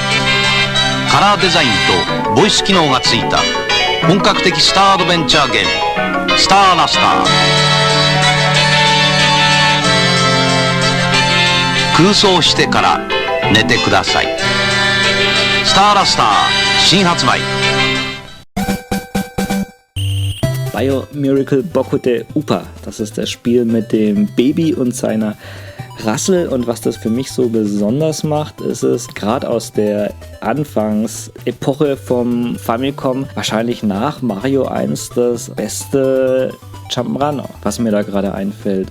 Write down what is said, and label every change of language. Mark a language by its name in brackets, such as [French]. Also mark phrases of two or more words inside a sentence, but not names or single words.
[Japanese] カラーデザインとボイス機能がついた本格的スターアドベンチャーゲーム、スターラスター。空想してから寝てください。スターラスター新発売。 [German] Biomiracle Boku de Upa, das ist das Spiel mit dem Baby und seiner Rassel, und was das für mich so besonders macht, ist es gerade aus der Anfangsepoche vom Famicom, wahrscheinlich nach Mario 1 das beste Jump'n'Run, was mir da gerade einfällt.